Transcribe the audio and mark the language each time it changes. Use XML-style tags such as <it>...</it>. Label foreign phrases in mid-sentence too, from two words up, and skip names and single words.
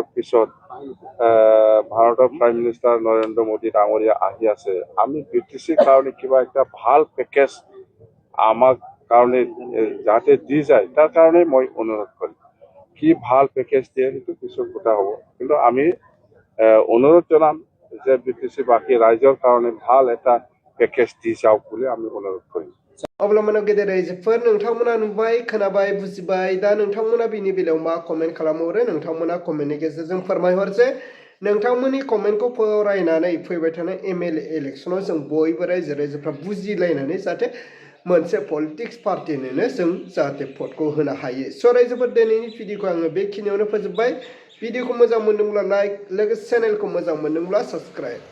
<as>পিছত ভাৰতৰ প্ৰাইম মিনিষ্টাৰ নৰেন্দ্ৰ মোদী ডাঙৰীয়া আহি আছে আমি বিটিচিৰ কাৰণে কিবা একটা ভাল পেকেজ আমাক কাৰণে যাতে দি যায় তাৰ কাৰণে মই অনুৰোধ কৰিম কি ভাল পেকেজ দিয়ে সেইটো পিছৰ কথা হ'ব কিন্তু আমি অনুৰোধ জনাম যে বিটিচি বাকী ৰাইজৰ কাৰণে ভাল এটা পেকেজ দি যাওক বুলি আমি অনুৰোধ কৰিম</as> <brx>अब्ला मानाव गेदेर रायजोफोर नोंथांमोना नुबाय खोनाबाय बुजिबाय दा नोंथांमोना बिनि बेलायाव मा कमेन्ट खालामहरो नोंथांमोना कमेन्टनि गेजेरजों फोरमायहरसै नोंथांमोननि कमेन्टखौ फरायनानै फैबाय थानाय MLA इलेक्सनाव जों बयबो रायजो राजाफ्रा बुजिलायनानै जाहाथे मोनसे पलिटिक्स पार्टिनोनो जों जाहाथे भटखौ होनो हायो स' रायजोफोर दिनैनि भिडिअखौ आङो बेखिनियावनो फोजोबबाय भिडिअखौ मोजां मोनदोंब्ला लाइक लोगोसे चेनेलखौ मोजां मोनदोंब्ला साबस्क्राइब</brx>